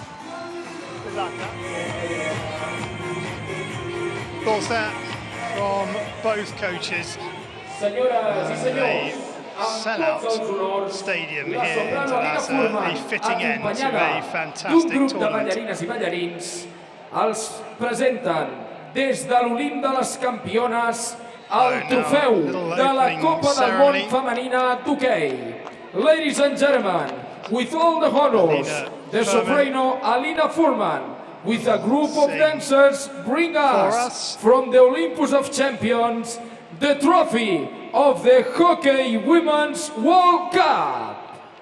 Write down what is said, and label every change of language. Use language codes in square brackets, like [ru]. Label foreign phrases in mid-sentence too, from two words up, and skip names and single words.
[en] Good luck. Thoughts there from both coaches. Sellout stadium here in Terrassa, a fitting end to a fantastic tournament. [ca] Ballarines i ballarins els presenten des de l'Olimp de les Campiones el trofeu de la Copa del Món femenina d'hoquei. [en] Ladies and gentlemen, with all the honors, Alina the Furman. soprano Alina Furman, with a group of Sing dancers, bring us us. from the Olympus of Champions the trophy of the Hockey Women's World Cup.